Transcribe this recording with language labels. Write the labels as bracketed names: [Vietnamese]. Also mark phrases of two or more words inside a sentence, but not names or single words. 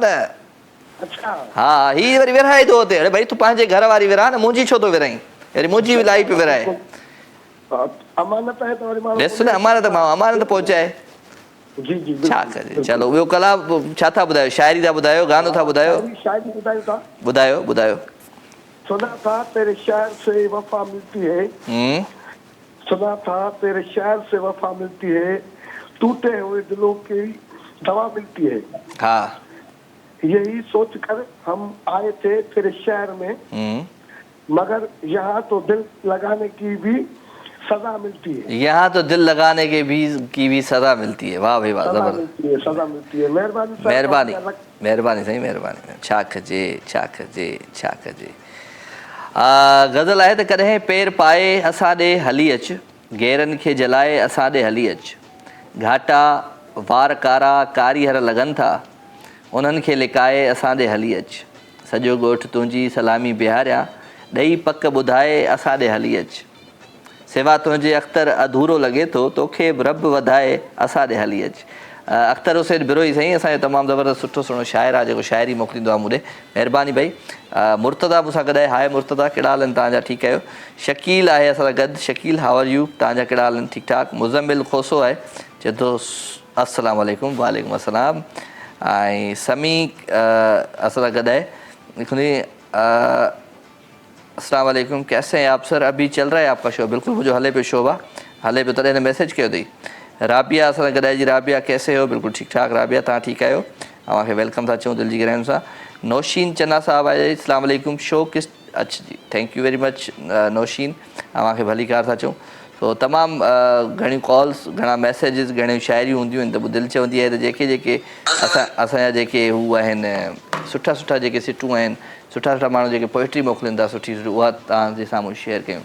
[Sindhi] हा, ही वरी विरहाए थो हुते। अरे भाई तूं पंहिंजे घर वारी विरहा न, मुंहिंजी छो थो विरहाई? अरे मुंहिंजी बि लाई पियो विरहाए। ॾिस न, अमानत पहुचाए। छा कजे, चलो ॿियो कलाम छा था ॿुधायो? शाइरी था ॿुधायो, गानो था ॿुधायो? ॿुधायो। [Hindi] सुना था तेरे शहर से वफा मिलती है, सुना था तेरे शहर से वफा मिलती है, टूटे हुए दिलों की दवा मिलती है। हाँ, यही सोच कर हम आए थे तेरे शहर में, मगर यहाँ तो दिल लगाने की भी सजा मिलती है। यहाँ तो दिल लगाने के की भी सजा मिलती है। वाह भाई वाह, जबरदस्त। सजा मिलती है। [Sindhi] मेहरबानी साईं, मेहरबानी। छा कजे। गज़ल आहे त कॾहिं पेर पाए असां ॾे हली अच, गेरनि खे जलाए असां ॾे हली अच, घाटा वार कारा कारीहर लॻनि था, उन्हनि खे लिकाए असां ॾे हली अच, सॼो ॻोठ तुंहिंजी सलामी बिहारिया, ॾेई पक ॿुधाए असां ॾे हली अच, सिवा तुंहिंजे अख़्तर अधूरो लॻे थो, तोखे बि रब वधाए असां ॾे हली अच। अख़्तर हुसैन बिरोई साईं असांजो तमामु ज़बरदस्त सुठो सुहिणो शाइर आहे जेको शाइरी मोकिलींदो आहे मूंॾे। महिरबानी भाई। मुर्तदा मूंसां गॾु आहे। हाय मुर्तदा, कहिड़ा हाल आहिनि तव्हांजा? ठीकु आहियो? शकील आहे असां सां गॾु। शकील, [English] How are you? [Sindhi] तव्हांजा कहिड़ा हाल आहिनि? ठीकु ठाक। मुज़म्मिल खोसो आहे, चए थो [Arabic] السلام عليكم. وعليكم السلام. [Sindhi] ऐं समी असां सां गॾु आहे, लिखंदी [Arabic] السلام عليكم, [Hindi] कैसे हैं आप सर? अभी चल रहा है आपका शो? [Sindhi] बिल्कुलु मुंहिंजो हले पियो शो आहे, हले पियो, तॾहिं हिन मैसेज कयो अथई। राबिया असां सां गॾु आहे जी। [Hindi] राबिया कैसे हो? [Sindhi] बिल्कुलु ठीकु ठाक। राबिया तव्हां ठीकु आहियो? तव्हांखे वेलकम था चऊं दिलि जी गहराइयुनि सां। नौशीन चन्ना साहब आहे, [Arabic] السلام عليكم. [Hindi] शो किस अच्छा जी, [English] thank you very much [Sindhi] नौशीन, तव्हांखे भली कार था चऊं। सो तमामु घणियूं कॉल्स, घणा मैसेजिस, घणियूं शाइरियूं हूंदियूं आहिनि त पोइ दिलि चवंदी आहे त जेके असांजा जेके हू आहिनि सुठा जेके सिटूं आहिनि, सुठा माण्हू जेके पोइट्री मोकिलीनि था सुठी उहा तव्हांजे साम्हूं शेयर कयूं।